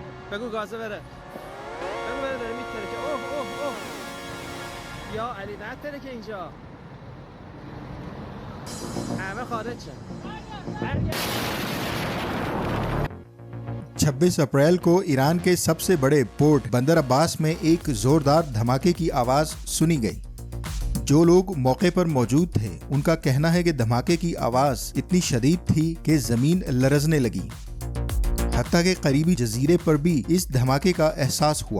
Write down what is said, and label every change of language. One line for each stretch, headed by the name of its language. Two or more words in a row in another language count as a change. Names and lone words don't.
Persian: بگو گازه بره. بگو بره داره میترکه. اوه اوه اوه. یا علی نترکه اینجا. همه خارج شد.
Urdu: 26 اپریل کو ایران کے سب سے بڑے پورٹ بندر عباس میں ایک زوردار دھماکے کی آواز سنی گئی۔ جو لوگ موقع پر موجود تھے ان کا کہنا ہے کہ دھماکے کی آواز اتنی شدید تھی کہ زمین لرزنے لگی، حتیٰ کہ قریبی جزیرے پر بھی اس دھماکے کا احساس ہوا۔